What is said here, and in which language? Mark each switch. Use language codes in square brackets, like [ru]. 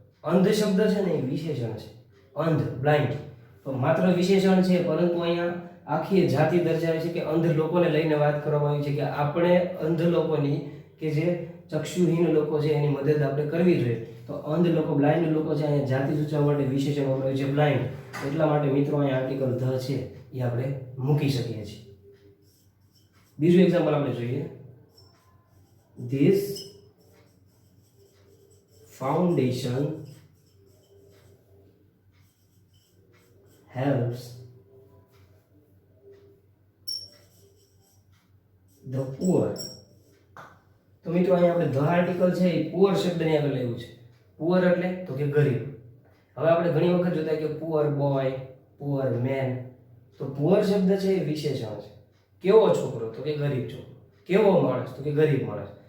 [gu] અંધ શબ્દ છે ને એ વિશેષણ છે, અંધ બ્લાઇન્ડ તો માત્ર વિશેષણ છે, પરંતુ અહીંયા આખી જાતિ દર્શાવે છે કે અંધ લોકોને લઈને વાત કરવામાં આવી છે કે આપણે અંધ લોકોની કે જે ચક્ષુહીન લોકો છે એની મદદ આપણે કરવી જોઈએ. તો અંધ લોકો બ્લાઇન્ડ લોકો છે અહીંયા જાતિ સૂચવવા માટે વિશેષણ વપરાયું છે બ્લાઇન્ડ. એટલા માટે મિત્રો અહીંયા આર્ટિકલ ધ છે એ આપણે મૂકી શકીએ છીએ. બીજું એક્ઝામ્પલ આપણે જોઈએ. [en] This foundation helps the poor. [gu] તો મિત્રો અહીંયા આપણે ધ આર્ટિકલ છે એ પુઅર શબ્દની આગળ લેવું છે. પુઅર એટલે તો કે ગરીબ. હવે આપણે ઘણી વખત જોતા કે પુઅર બોય, પુઅર મેન. તો પુઅર શબ્દ છે એ વિશેષણ છે. કેવો છોકરો તો કે ગરીબ છોકરો, કેવો માણસ તો કે ગરીબ માણસ.